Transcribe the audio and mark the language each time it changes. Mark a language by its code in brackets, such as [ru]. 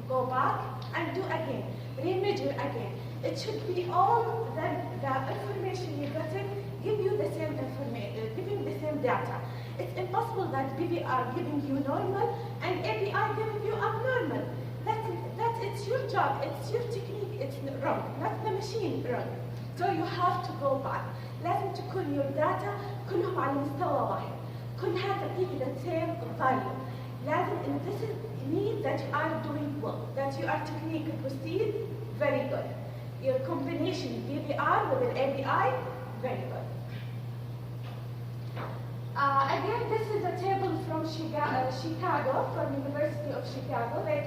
[en] Go back and do again. Remeasure again. It should be all the information you got it, give you the same information, giving the same data. It's impossible that BBR giving you normal and ABI giving you abnormal. It's your job, it's your technique, it's wrong, not the machine wrong. So you have to go back. [ar] لازم تكون your data كلهم على مستوى واحد. كلها تديك [en] the same value. [ar] لازم, [en] and this means that you are doing well, that your technique proceed very good. Your combination BBR with an ABI, very good. Again, this is a table from Chicago, from University of Chicago.